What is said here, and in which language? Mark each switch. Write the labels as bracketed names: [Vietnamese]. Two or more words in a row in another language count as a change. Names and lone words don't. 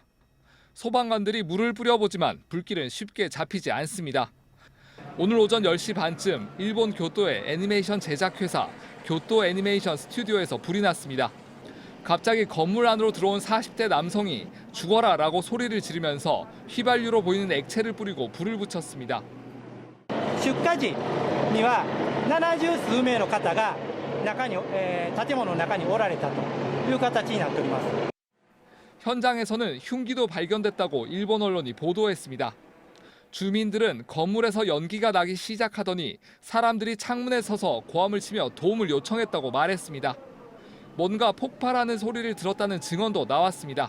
[Korean] 소방관들이 물을 뿌려보지만 불길은 쉽게 잡히지 않습니다. 오늘 오전 10시 반쯤 일본 교토의 애니메이션 제작회사 교토 애니메이션 스튜디오에서 불이 났습니다. 갑자기 건물 안으로 들어온 40대 남성이 죽어라라고 소리를 지르면서 휘발유로 보이는 액체를 뿌리고 불을 붙였습니다. [Japanese] 出火時には70数名の方が建物の中におられたという形になっております。 [Korean] 현장에서는 흉기도 발견됐다고 일본 언론이 보도했습니다. 주민들은 건물에서 연기가 나기 시작하더니 사람들이 창문에 서서 고함을 치며 도움을 요청했다고 말했습니다. 뭔가 폭발하는 소리를 들었다는 증언도 나왔습니다.